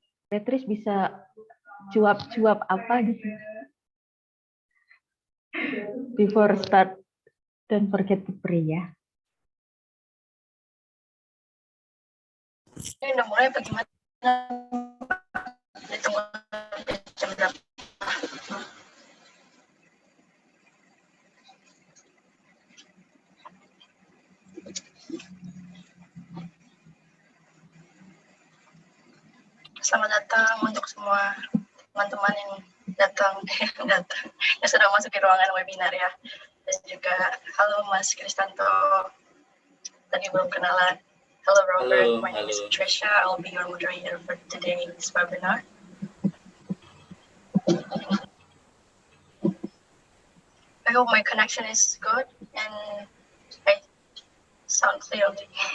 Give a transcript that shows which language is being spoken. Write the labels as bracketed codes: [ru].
[id] Beatrice bisa jawab apa gitu? [en] Before start, don't forget to pray ya. [id] Ini udah mulai apa gimana? Ditunggu jam berapa? Selamat datang untuk semua teman-teman yang datang, yang sudah masuk di ruangan webinar ya. Dan juga halo Mas Christanto, tadi belum kenalan. [en] Hello Robert, my name is Trisha. I'll be your moderator for today's webinar. I hope my connection is good and I sound clearly.